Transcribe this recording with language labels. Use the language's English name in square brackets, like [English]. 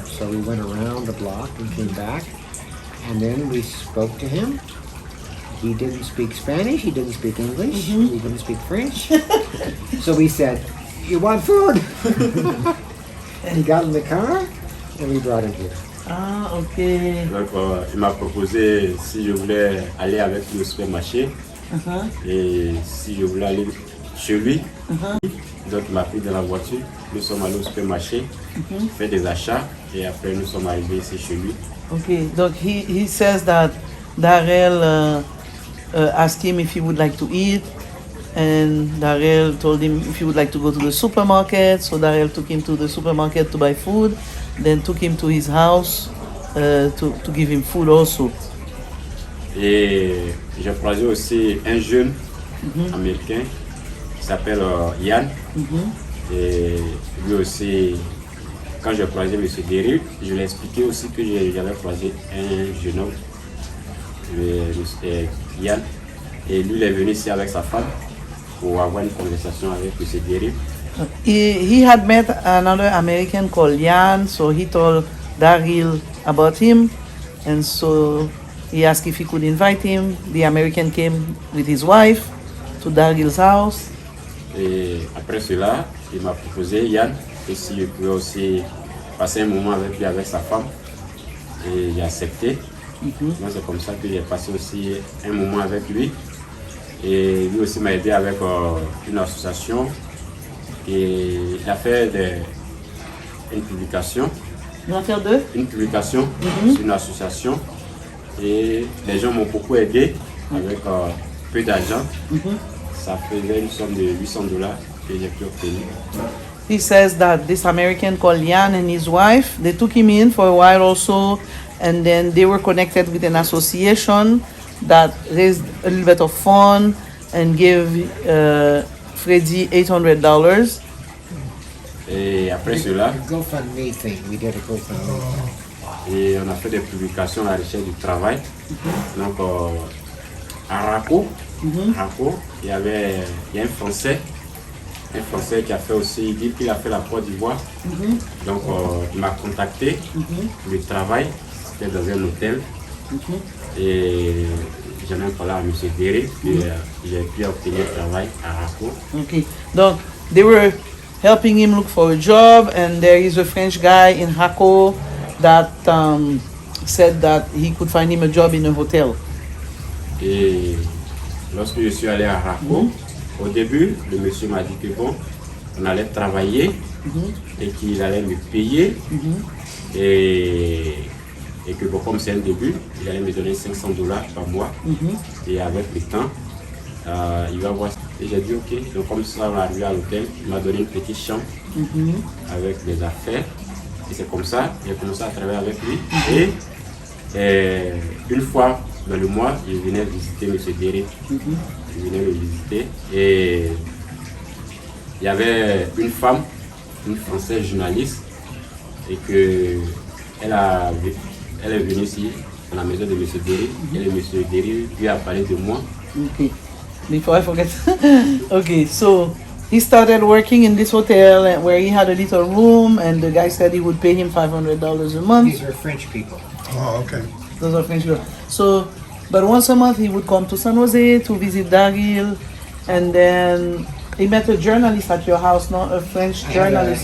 [English] So we went around the block and came back, and then we spoke to him. He didn't speak Spanish, he didn't speak English, he didn't speak French. So we said, you want food? He got in the car, and we brought him here. Ah, ok. [French] Donc, il m'a proposé si je voulais aller avec lui au supermarché et si je voulais aller chez lui. Donc, il m'a pris dans la voiture. Nous sommes allés au supermarché, fait des achats et après nous sommes arrivés ici chez lui. [English] Okay. [French] Donc [English] he says that Darrell asked him if he would like to eat, and Darrell told him if he would like to go to the supermarket. So Darrell took him to the supermarket to buy food, then took him to his house to give him food also. [French] Et j'ai croisé aussi un jeune américain qui s'appelle Yann. Et lui aussi, quand j'ai croisé M. Derry, je lui ai expliqué aussi que j'avais croisé un jeune homme, Yann. Et lui, il est venu ici avec sa femme pour avoir une conversation avec M. Derry. [English] He had met another American called Jan, so he told Daryl about him, and so he asked if he could invite him. The American came with his wife to Daryl's house. [French] Et après cela, il m'a proposé, Yann, que si je pouvais aussi passer un moment avec lui, avec sa femme. Et j'ai accepté. Donc c'est comme ça que j'ai passé aussi un moment avec lui. Et lui aussi m'a aidé avec une association. Et il a fait une publication. Une publication sur une association. Et les gens m'ont beaucoup aidé avec peu d'argent. Ça faisait une somme de $800 que j'ai pu obtenir. [English] He says that this American called Jan and his wife, they took him in for a while also, and then they were connected with an association that raised a little bit of fund and gave Freddy $800. [French] Et après cela, [English] GoFundMe thing. We did a GoFundMe. [French] et on a fait des publications à la recherche du travail. Donc à Raco, il y a un Français qui a fait aussi, il dit qu'il a fait la Côte d'Ivoire. Donc il m'a contacté pour le travail, c'était dans un hôtel. Et j'ai même parlé à M. Derry, puis j'ai pu obtenir le travail à Raco. [English] Okay, [French] donc [English] they were helping him look for a job, and there is a French guy in Hako that said that he could find him a job in a hotel. [French] Et lorsque je suis allé à Raco, au début, le monsieur m'a dit que bon, on allait travailler et qu'il allait me payer. Et que bon, comme c'est un début, il allait me donner $500 par mois. Et avec le temps, il va voir. Et j'ai dit ok. Donc comme ça, on est arrivé à l'hôtel, il m'a donné une petite chambre avec des affaires. Et c'est comme ça, j'ai commencé à travailler avec lui. Et une fois dans le mois, il venait visiter M. Derry. Il venait me visiter. Et il y avait une femme, une Française journaliste, et que elle est venue ici, dans la maison de M. Derry. Et M. Derry lui a parlé de moi. [English] Okay, before I forget. Okay, so he started working in this hotel where he had a little room, and the guy said he would pay him $500 a month. These are French people. Oh, okay. Those are French people. So, but once a month he would come to San Jose to visit Daryl, and then he met a journalist at your house, not a French journalist.